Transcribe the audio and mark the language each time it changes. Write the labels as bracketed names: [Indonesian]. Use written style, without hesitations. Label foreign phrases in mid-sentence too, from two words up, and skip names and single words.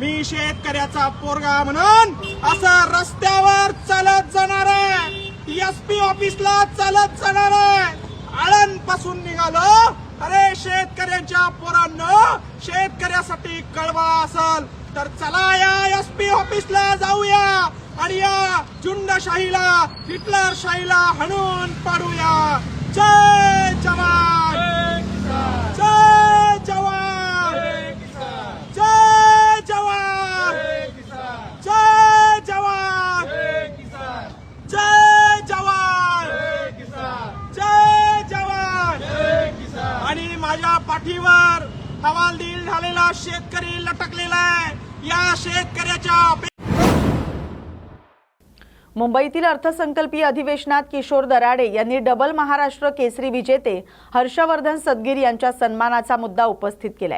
[Marathi] मी शेतकऱ्याचा पोरगा म्हणून असं रस्त्यावर चालत जाणार आहे, एसपी ऑफिसला चालत जाणार आहे. आळंद पासून निघालो. अरे शेतकऱ्यांच्या पोरांनो, शेतकऱ्यासाठी कळवा असेल तर चला या एसपी ऑफिसला जाऊया आणि या झुंडशाहीला, हिटलरशाहीला हाणून पाडूया. जय जवान, जय जवान, जय जवान, जय जवान, जय जवान, जय जवान. आणि माझ्या पाठीवर हवालदिल झालेला शेतकरी लटकलेला आहे. या शेतकऱ्याच्या मुंबईतील अर्थसंकल्पीय अधिवेशनात किशोर दराडे यांनी डबल महाराष्ट्र केसरी विजेते हर्षवर्धन सदगीर यांच्या सन्मानाचा मुद्दा उपस्थित केलाय.